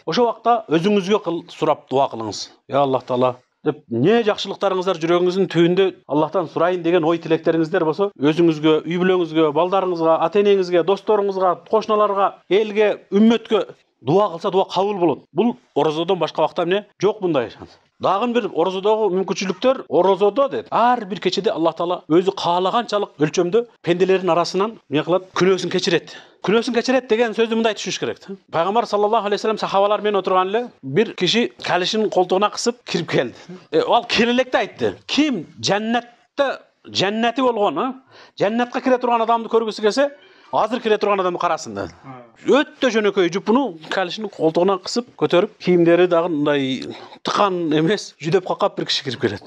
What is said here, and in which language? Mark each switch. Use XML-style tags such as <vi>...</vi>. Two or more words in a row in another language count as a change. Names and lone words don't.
<ky>Ошол убакта өзүңүзгө сурап дуа кылыңыз. Я Аллах Таала деп не жакшылыктарыңыздар жүрөгүңүздүн түбүндө Аллахтан сурайын деген ой тилектериңиздер болсо, өзүңүзгө, үй бүлөңүзгө, балдарыңызга, ата-энеңизге, досторуңузга, кошуналарга, элге, үммөткө дуа кылса дуа кабыл болот. Бул орозодон башка убакта эмне? Жок мындай шанс. Дагы бир орозодогу мүмкүнчүлүктөр, орозодо дейт. Ар бир кечеде Аллах Таала өзү каалаганчалык өлчөмдө пенделердин арасынан эмне кылат? Күнөөсүн кечирет. Күнөөсүн кечирет деген сөздү мындай түшүнүш керек. Пайгамбар</ky> <ar>صلى الله عليه وسلم</ar> <ky>сахабалар менен отурган эле бир киши калишин колтугуна кысып кирип келди. Ал келе электе айтты. Ким жаннати болгон, жаннатка кире турган адамды көргүсү келсе, азыр кире турган адамды карасын dedi. Өтө жөнөкөй жупуну калишин колтугуна кысып көтөрүп, кийимдери дагы мындай тыкан эмес, жүдөп какап бир киши кирип келет.</ky>